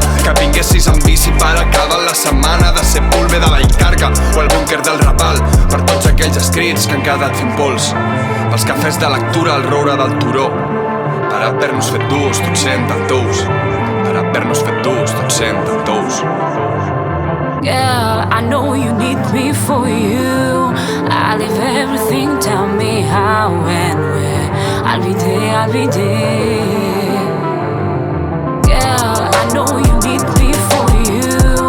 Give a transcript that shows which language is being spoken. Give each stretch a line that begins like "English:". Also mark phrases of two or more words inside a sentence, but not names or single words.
Catalan: Que vinguessis amb bici per acabar la setmana de ser pulve de la Edgar o el búnquer del Raval. Per tots aquells escrits que han quedat fent pols, pels cafès de lectura al roure del turó, per haver-nos fet durs tots sent tan tous, per haver-nos fet durs tots sent tan tous.
English: Girl, I know you need me for you. I leave everything, tell me how and where. I'll be there, I'll be there. Girl, I know you need me for you.